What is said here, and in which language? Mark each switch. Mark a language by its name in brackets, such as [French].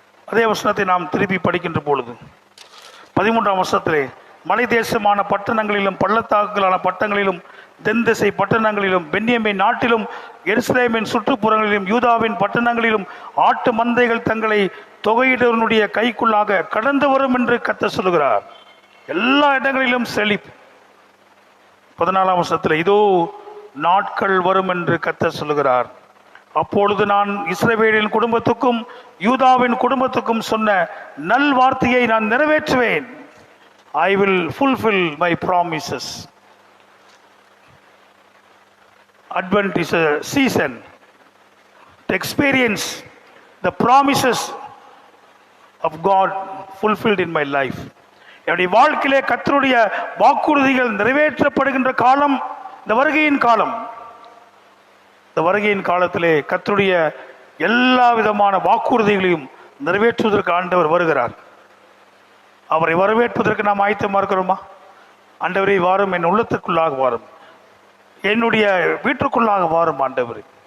[Tamil] அதே வசனத்தை நாம் திருப்பி படிக்கின்ற பொழுது 13ஆம் வசனத்திலே, மலை தேசமான பட்டணங்களிலும் பள்ளத்தாக்குகளான பட்டணங்களிலும் தென்திசை பட்டணங்களிலும் பென்யமீன் நாட்டிலும் எருசலேமின் சுற்றுப்புறங்களிலும் யூதாவின் பட்டணங்களிலும் ஆட்டு மந்தைகள் தங்களை தொகையிடவனுடைய கைக்குள்ளாக கடந்து வரும் என்று கர்த்தர் சொல்லுகிறார். எல்லா இடங்களிலும் செழிப்பு. 14ஆம் வசனத்தில், இதோ நாட்கள் வரும் என்று கர்த்தர் சொல்லுகிறார், அப்பொழுது நான் இஸ்ரவேலின் குடும்பத்துக்கும் யூதாவின் குடும்பத்துக்கும் சொன்ன நல் வார்த்தையை நான் நிறைவேற்றுவேன். [English] I will fulfill my promises. Advent is a season to experience the promises of God fulfilled in my life. [Tamil] என்னுடைய வாழ்க்கையிலே கர்த்தருடைய வாக்குறுதிகள் நிறைவேற்றப்படுகின்ற காலம் இந்த வருகையின் காலம். இந்த வருகையின் காலத்திலே கர்த்தருடைய எல்லா விதமான வாக்குறுதிகளையும் நிறைவேற்றுவதற்கு ஆண்டவர் வருகிறார். அவரை வரவேற்பதற்கு நாம் ஆயத்தமாக இருக்கிறோமா? ஆண்டவரே வாரும், என் உள்ளத்துக்குள்ளாக வாரும், என்னுடைய வீட்டுக்குள்ளாக வாரும் ஆண்டவரே.